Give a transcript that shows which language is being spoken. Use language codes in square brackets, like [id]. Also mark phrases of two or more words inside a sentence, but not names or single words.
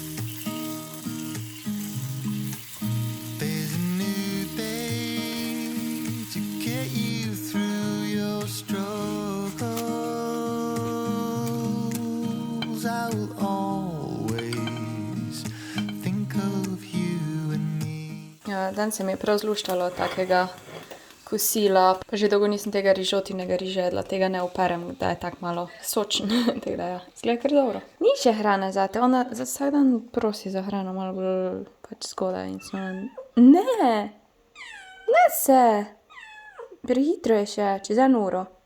[en] There's a new day to get you through your struggles. I will always think of you and me. [sl] Ja, dan se mi je prav zluštalo takega kosila, pa že dolgo nisem tega rižotinega riža jedla, tega ne operem, da je tako malo sočen. Tako da ja, izgleda kar dobro. Ni še hrane zate, ona za vsak dan prosi za hrano, malo bolj pač zgodaj in sem ne se, prehitro je še, čez 1 uro.